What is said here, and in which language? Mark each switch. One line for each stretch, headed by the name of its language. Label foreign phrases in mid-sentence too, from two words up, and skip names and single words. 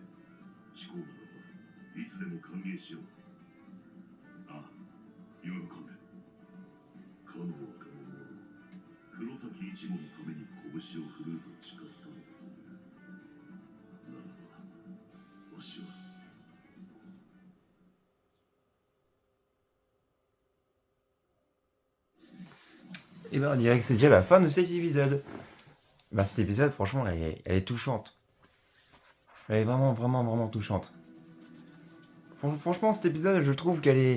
Japanese: 聞こうならばいつでも歓迎しよう。ああ、喜んで。かの若者は黒崎一護のために拳を振るうと誓ったのだという。ならばわしは
French: Et ben on dirait que c'est déjà la fin de cet épisode. Bah cet épisode franchement elle est touchante. Elle est vraiment vraiment vraiment touchante. Franchement cet épisode je trouve qu'elle est...